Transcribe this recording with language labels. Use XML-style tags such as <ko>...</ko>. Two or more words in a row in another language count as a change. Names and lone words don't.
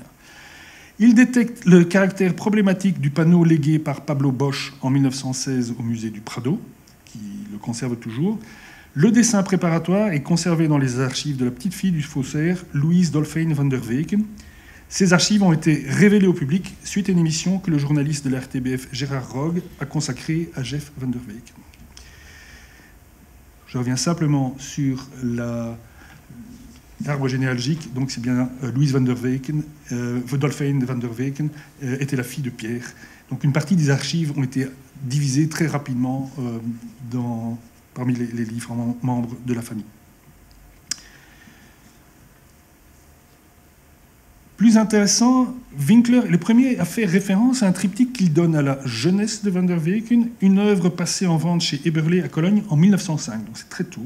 <fr>Il détecte le caractère problématique du panneau légué par Pablo Bosch en 1916 au musée du Prado, qui le conserve toujours. Le dessin préparatoire est conservé dans les archives de la petite fille du faussaire, Louise Dolphin van der Weyken. Ces archives ont été révélées au public suite à une émission que le journaliste de la RTBF Gérard Rogue a consacrée à Jeff van der Weyken. Je reviens simplement sur l'arbre généalogique, donc c'est bien Louise van der Weyken, Dolphin van der Weyken était la fille de Pierre. Donc une partie des archives ont été divisées très rapidement parmi les différents membres de la famille. Plus intéressant, Winkler est le premier à faire référence à un triptyque qu'il donne à la jeunesse de Van der Weyken, une œuvre passée en vente chez Eberle à Cologne en 1905, donc c'est très tôt.</fr>